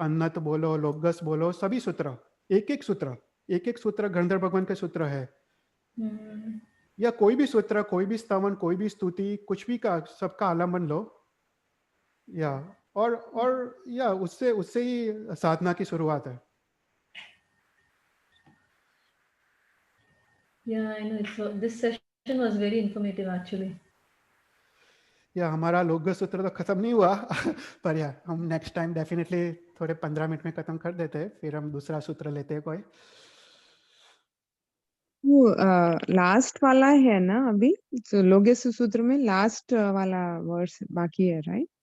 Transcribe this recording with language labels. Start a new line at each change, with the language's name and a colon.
Hindi: अन्नत बोलो, लोगस बोलो, सभी सूत्र, एक एक सूत्र गंधर्व भगवान के सूत्र है। या कोई भी सूत्र, कोई भी स्तवन, कोई भी स्तुति, कुछ भी का सबका आलम्बन लो। या और या उससे ही साधना की शुरुआत है।
English: Yeah, I know. This session was very informative actually.
Hindi: या हमारा लोगस सूत्र तो खत्म नहीं हुआ पर या हम नेक्स्ट टाइम डेफिनेटली थोड़े 15 मिनट में खत्म कर देते हैं, फिर हम दूसरा सूत्र लेते हैं कोई। वो लास्ट वाला है ना अभी, तो लोगस सूत्र में लास्ट वाला वर्स बाकी है, राइट?